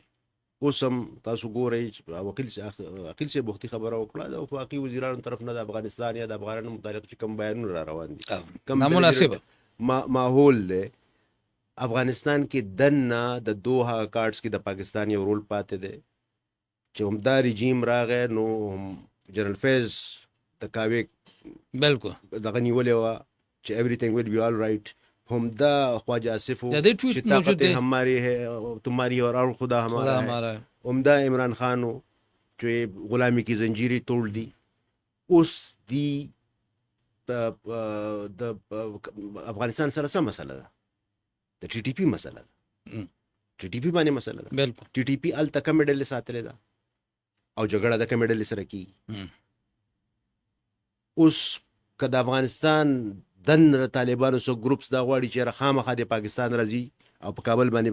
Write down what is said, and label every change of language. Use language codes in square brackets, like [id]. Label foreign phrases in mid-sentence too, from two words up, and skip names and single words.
[ps] اوس هم تاسو ګورئ عقیل صاحب وختي خبره وکړه د وفاقي وزیرانو طرف نه د افغانستان یا د افغانانو متعلق چې کوم بیانونه را روان دي کم نامناسبه ماحول دی. افغانستان کې دنه د دوه کارډز کې د پاکستان یو رول پاتې دی چې هم دا رژیم راغی نو جنرال فیض د کاوی بالکل دغه نیولې وه چې [en] everything will be all right. [ps] هم دا خواجه آصف دا دې ټویټ موجود دی [ur] ہماری ہے تمہاری اور خدا ہمارا ہے. عمدہ عمران خان ہو جو غلامی کی زنجیریں توڑ دی. [ps] اس دی افغانستان سره څه مسله ده؟ د ټي ټي پي مسله ده. ټي ټي پي باندې مسله ده. بالکل ټي ټي پي الته کومې ډلې ساتلې ده او جګړه د کومې ډلې سره کیږي. اوس که د افغانستان دن طالبانو سو ګروپس دا غواړي چې خامخا د پاکستان راځي او په کابل باندې